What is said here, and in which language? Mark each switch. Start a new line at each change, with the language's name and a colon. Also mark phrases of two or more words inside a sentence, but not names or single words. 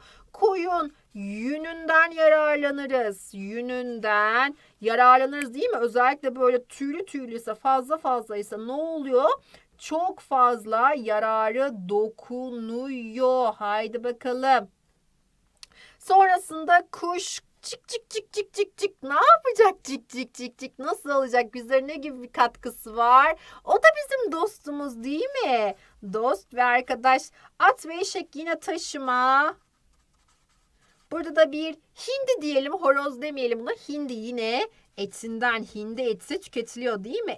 Turkish: Koyun yününden yararlanırız. Yününden yararlanırız değil mi? Özellikle böyle tüylü tüylüyse, fazlaysa ne oluyor? Çok fazla yararı dokunuyor. Haydi bakalım. Sonrasında kuş cik cik cik cik cik cik ne yapacak cik cik cik cik, nasıl olacak, bizlere ne gibi bir katkısı var? O da bizim dostumuz değil mi? Dost ve arkadaş. At ve eşek yine taşıma. Burada da bir hindi diyelim, horoz demeyelim buna. Hindi yine etinden, hindi eti tüketiliyor değil mi?